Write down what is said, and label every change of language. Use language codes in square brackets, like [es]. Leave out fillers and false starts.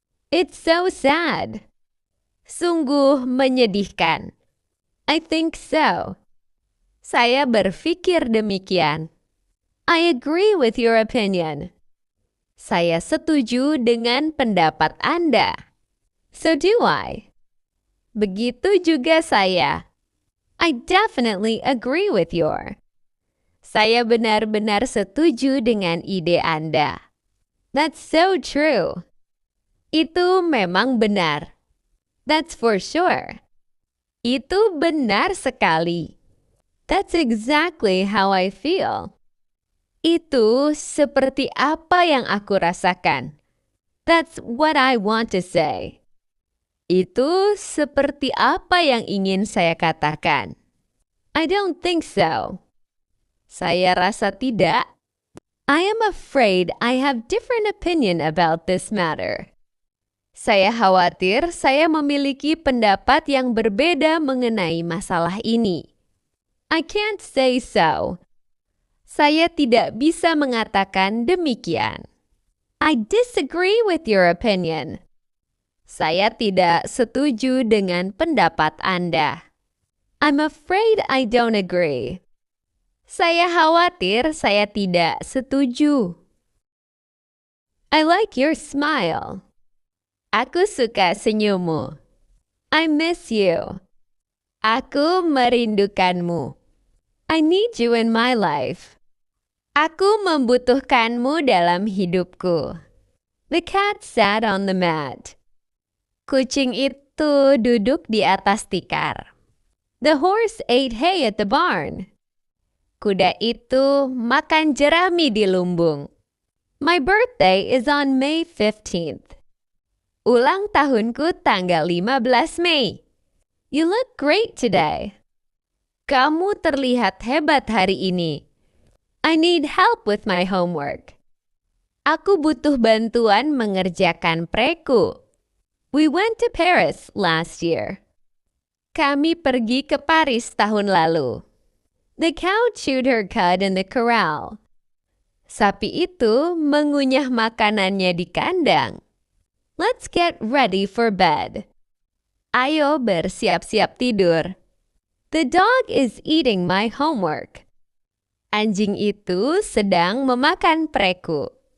[en] It's so sad. [id] Sungguh menyedihkan. [en] I think so. [id] Saya berpikir demikian. [en] I agree with your opinion. [id] Saya setuju dengan pendapat Anda. [en] So do I. [id] Begitu juga saya. [en] I definitely agree with your. [id] Saya benar-benar setuju dengan ide Anda. [en] That's so true. [id] Itu memang benar. [en] That's for sure. [id] Itu benar sekali. [en] That's exactly how I feel. [id] Itu seperti apa yang aku rasakan. [en] That's what I want to say. [id] Itu seperti apa yang ingin saya katakan. [en] I don't think so. [id] Saya rasa tidak. [en] I am afraid I have different opinion about this matter. [id] Saya khawatir saya memiliki pendapat yang berbeda mengenai masalah ini. [en] I can't say so. [id] Saya tidak bisa mengatakan demikian. [en] I disagree with your opinion. [id] Saya tidak setuju dengan pendapat Anda. [en] I'm afraid I don't agree. [id] Saya khawatir saya tidak setuju. [en] I like your smile. [id] Aku suka senyummu. [en] I miss you. [id] Aku merindukanmu. [en] I need you in my life. [id] Aku membutuhkanmu dalam hidupku. [en] The cat sat on the mat. [id] Kucing itu duduk di atas tikar. [en] The horse ate hay at the barn. [id] Kuda itu makan jerami di lumbung. [en] My birthday is on May 15th. [id] Ulang tahunku tanggal 15 Mei. [en] You look great today. [id] Kamu terlihat hebat hari ini. [en] I need help with my homework. [id] Aku butuh bantuan mengerjakan preku. [en] We went to Paris last year. [id] Kami pergi ke Paris tahun lalu. [en] The cow chewed her cud in the corral. [id] Sapi itu mengunyah makanannya di kandang. [en] Let's get ready for bed. [id] Ayo bersiap-siap tidur. [en] The dog is eating my homework. [id] Anjing itu sedang memakan preku.